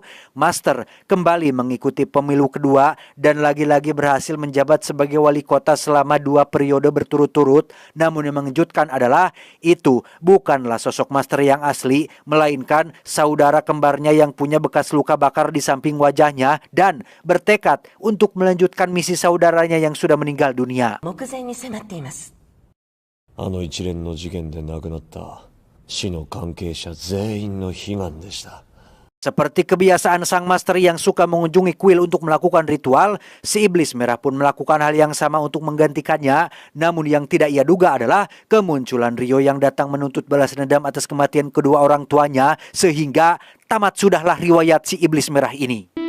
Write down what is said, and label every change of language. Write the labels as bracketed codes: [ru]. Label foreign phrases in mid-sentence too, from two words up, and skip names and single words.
[id] Master kembali mengikuti pemilu kedua dan lagi-lagi berhasil menjabat sebagai wali kota selama 2 periode berturut-turut. Namun yang mengejutkan adalah itu bukanlah sosok master yang asli, melainkan saudara kembarnya yang punya bekas luka bakar di samping wajahnya dan bertekad untuk melanjutkan misi saudaranya yang sudah meninggal dunia. [ja] 目前に迫っています。あの一連の事件で亡くなった死の関係者全員の悲願でした。 [id] Seperti kebiasaan sang master yang suka mengunjungi kuil untuk melakukan ritual, si iblis merah pun melakukan hal yang sama untuk menggantikannya. Namun yang tidak ia duga adalah kemunculan Ryo yang datang menuntut balas dendam atas kematian kedua orang tuanya, sehingga tamat sudahlah riwayat si iblis merah ini.